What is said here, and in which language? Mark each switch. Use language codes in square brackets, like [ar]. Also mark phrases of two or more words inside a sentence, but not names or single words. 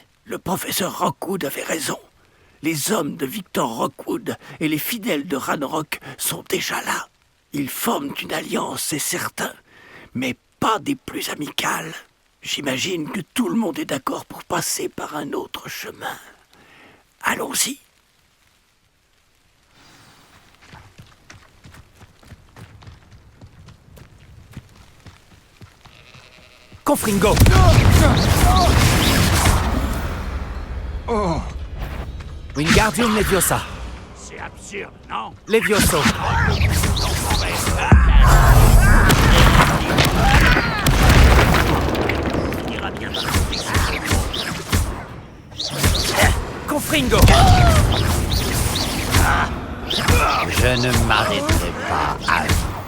[fr] Le professeur Rockwood avait raison. Les hommes de Victor Rockwood et les fidèles de Ranrock sont déjà là. Ils forment une alliance, c'est certain, mais pas des plus amicales. J'imagine que tout le monde est d'accord pour passer par un autre chemin. Allons-y. Confringo! Oh! Wingardium Leviosa. C'est absurde, non? Levioso. Confringo! Je ne m'arrêterai pas à vous.